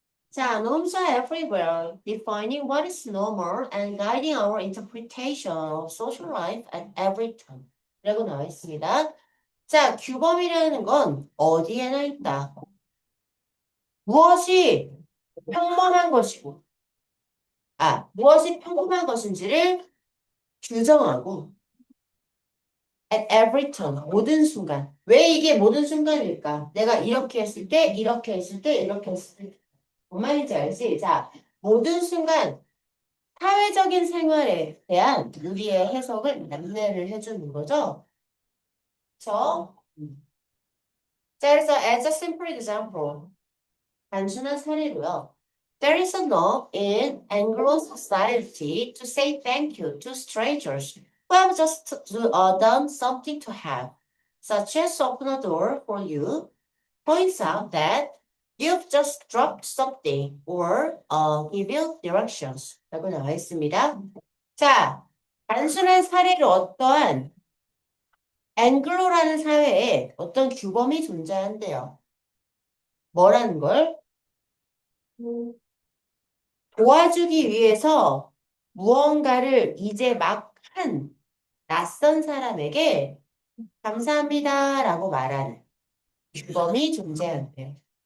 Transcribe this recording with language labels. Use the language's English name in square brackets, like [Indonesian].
[English] 자, norms are everywhere, defining what is normal and guiding our interpretation of social life at every time. [Korean] 라고 나와 있습니다. 자, 규범이라는 건 어디에나 있다. 무엇이 평범한 것이고, 무엇이 평범한 것인지를 규정하고, [English] at every time, [Korean] 모든 순간. 왜 이게 모든 순간일까? 내가 이렇게 했을 때, 이렇게 했을 때, 이렇게 했을 때. 뭔 말인지 알지? 자, 모든 순간, 사회적인 생활에 대한 우리의 해석을 남래를 해주는 거죠. 그쵸? 자, 그래서 [English] as a simple example. [Korean] 단순한 사례로요. [English] There is a norm in Anglo society to say thank you to strangers who have just done something to have, such as open a door for you, points out that you've just dropped something, or give you directions. [Korean] 라고 나와 있습니다. 자, 단순한 사례로 어떠한 앵글로라는 사회에 어떤 규범이 존재한대요. 뭐라는 걸? 도와주기 위해서 무언가를 이제 막 한 낯선 사람에게 감사합니다라고 말하는 규범이 존재한대요.